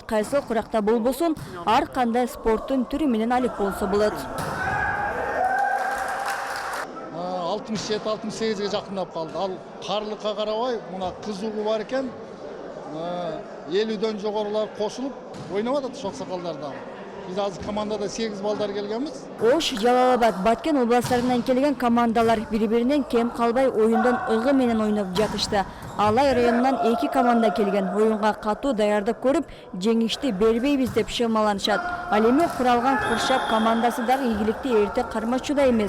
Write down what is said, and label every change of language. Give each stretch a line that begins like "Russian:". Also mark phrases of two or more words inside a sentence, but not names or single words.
Kyrgyz: Кайсы куракта болбосун, ар кандай спорттун түрү менен алып болсо болот. 67-68-ге жакындап калды. Ал карлыкка карабай, мына кызуугу бар экен. 50дөн жогорулар кошулуп ойноп атат шоксакалдардан. Биз азы командада 8 балдар келгенбиз. Ош, Жалал Абад, Баткен областарынан келген командалар бири-биринен кем калбай оюндон ыгы менен ойноп жатышты. Алай районунан 2 команда келген. Оюнга катуу даярдык көрүп, жеңишти бербейбиз деп шымаланышат. Ал эми куралган Куршап командасы дагы ийгиликти эрте кармачууда эмес.